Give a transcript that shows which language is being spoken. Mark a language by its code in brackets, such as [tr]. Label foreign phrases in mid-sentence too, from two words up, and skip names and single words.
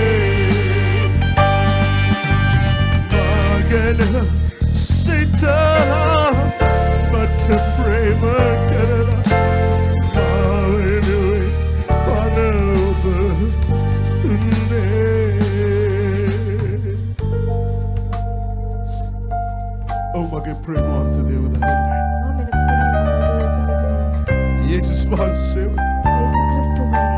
[si] මා ගැන සිතලා මට ප්‍රේම කරලා මා වෙනුවෙන් පණ ඔබ දුන්නේ මගේ ප්‍රේමවන්ත දේවදරුවනේ [ta] ஆம் எனக்கு பிரியமான தேவ பிள்ளைகளே [si] යේසුස් වහන්සේ [ta] இயேசு கிறிஸ்துவே